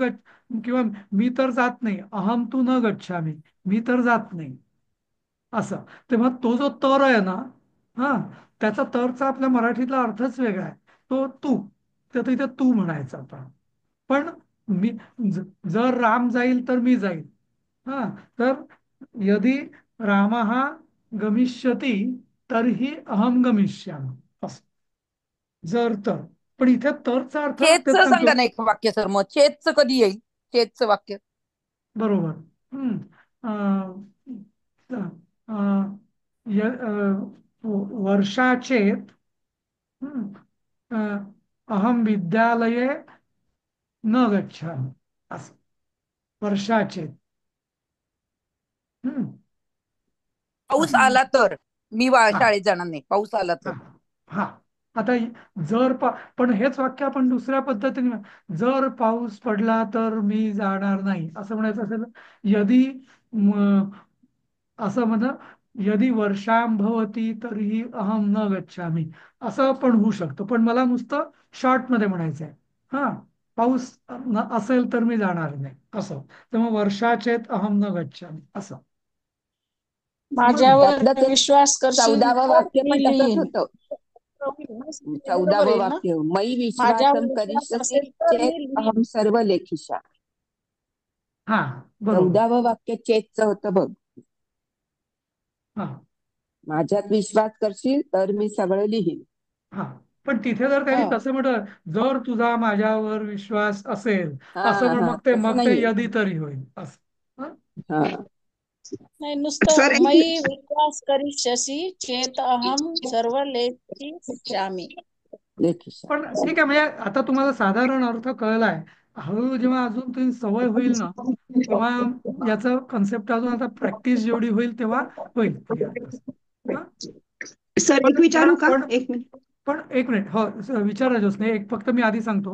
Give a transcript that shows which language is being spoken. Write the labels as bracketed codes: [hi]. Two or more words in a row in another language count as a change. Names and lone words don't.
[mr] गच्छ किंवा मी तर जात नाही, [sa] अहम तू न गच्छामि, [mr] मी तर जात नाही असं. तेव्हा तो जो तर आहे ना, हा, त्याचा तरचा आपल्या मराठीतला अर्थच वेगळा आहे. तो तू, तर तिथे तू म्हणायचं आपण. पण मी जर राम जाईल तर मी जाईल. [sa] हा, तर यदि रामः गमिष्यति तर्हि अहम गमिष्यामि असं. [mr] जर तर, पण इथे तरचा अर्थ तेच चेतचं सांगतो. सांगा ना एक वाक्य सर, मग चेतचं कधी येईल? चेतचं वाक्य. बरोबर. हम्म. अं, [sa] वर्षाचेत, हम्म, अहम विद्यालये न गच्छामि असं. वर्षाचेत. हम्म. [mr] पाऊस असं. आला तर मी हा शाळेत जाणार नाही, पाऊस आला तर. हा हा. आता पण हेच वाक्य आपण दुसऱ्या पद्धतीने जर पाऊस पडला तर मी जाणार नाही असं म्हणायचं असेल, यदि म, असं म्हणा, [sa] यदि वर्षां भवती तरीही अहम न गच्छामि [mr] असं पण होऊ शकतं. पण मला नुसतं शॉर्ट मध्ये म्हणायचं आहे. हा, पाऊस असेल तर मी जाणार नाही असं. [sa] तेव्हा वर्षाचेत अहम न गच्छामि [mr] असं. समजलं? माझ्यावर त्यातलं ते विश्वास करशील 14वं तर वाक्य मी पण तसंच लिहीन. होतं. बरोबर 14वं येईल ना. वाक्य, मयि माझ्यावर [sa] विश्वासं [mr] विश्वास [sa] करिष्यसि [mr] असेल तर [sa] चेत [mr] मी लिहीन. [sa] अहम सर्व लेखिषा. [mr] हा, बरोबर. 14वं वाक्य चेतचं होतं बघ. हा माझ्यात विश्वास करशील तर मी सगळं लिहीन. हा. पण तिथे जर त्यांनी हा तसं म्हटलं, जर तुझा माझ्यावर विश्वास असेल हा असं, पण हा मग ते तसं मग ते नाहीये. यदी तरी होईल असं. हं? हा नाही, सर नुसतं एक [sa] मयी विश्वास करिष्यसि चेत अहम सर्व लेखिष्यामि. लेखिषा. [mr] पण ठीक आहे, म्हणजे आता तुम्हाला साधारण अर्थ कळलाय. हळूहळू जेव्हा अजून तुम्ही सवय होईल ना, तेव्हा याचं कन्सेप्ट अजून आता प्रॅक्टिस जेवढी होईल तेव्हा होईल क्लिअर. हा, सर पण एक विचारू का? पण एक मिनिट. पण एक मिनिट, हो विचारा जोसने, एक फक्त मी आधी सांगतो.